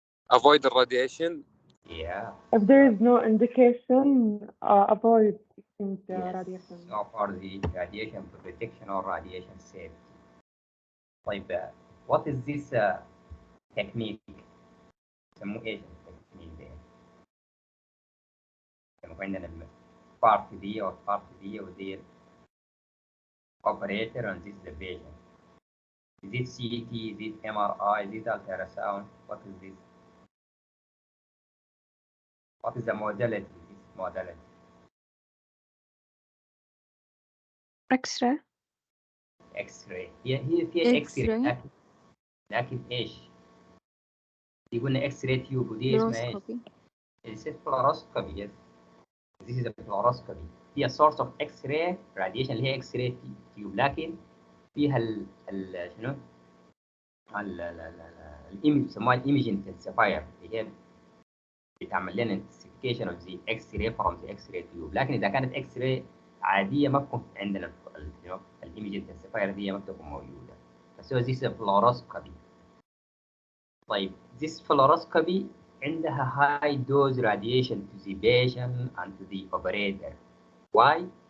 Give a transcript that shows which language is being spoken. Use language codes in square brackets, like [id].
[en] avoid the radiation. Yeah. If there is no indication, avoid Yes. radiation. So for the radiation protection or radiation safety. [ar] طيب [en] what is this technique? [ar] يسموه ايش التكنيك ده؟ يسموه عندنا البارت دي او البارت دي ودي [en] operator and this is the patient. Is it CT? Is it MRI? Is it ultrasound? What is this? What is the modality? This modality. X-ray. X-ray. [ar] هي فيها X-ray [en] X-ray. [ar] لكن ايش؟ يقولنا [en] X-ray tube [ar] ودي اسمها ايش؟ [en] Fluoroscopy. This is fluoroscopy. Yes. This is a fluoroscopy. [ar] هي [en] source of X-ray radiation [ar] اللي هي [en] X-ray tube [ar] لكن فيها شنو؟ الايمج بيسموها الايمج انتنسيفاير اللي هي بتعمل لنا [en] Intensification of the X ray from the X ray tube. [ar] لكن اذا كانت اكس راي عاديه ما بتكون عندنا الايمج انتنسيفاير دي ما بتكون موجوده. بس هو [en] This fluoroscopy. [ar] طيب [en] this fluoroscopy [ar] عندها [en] high dose radiation to the patient and to the operator. Why?